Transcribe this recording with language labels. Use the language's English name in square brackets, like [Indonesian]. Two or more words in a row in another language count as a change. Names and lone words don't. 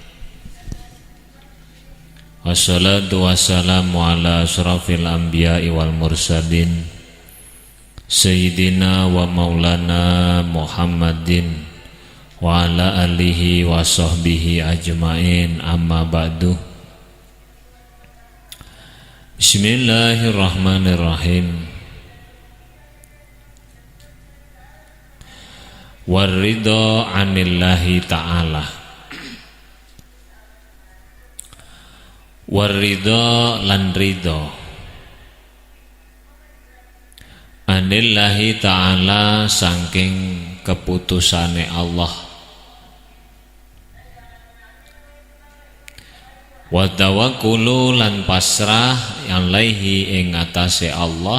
[Arabic] والصلاة والسلام على أشرف الأنبياء والمرسلين سيدنا ومولانا محمد وعلى آله وصحبه أجمعين، أما بعد. بسم الله الرحمن الرحيم. ورضا عن الله تعالى. [Javanese] Warridha lan [Arabic] رضا عن الله تعالى [Javanese] saking keputusane Allah. [Arabic] والتوكل [Javanese] lan pasrah alaihi ing atase Allah.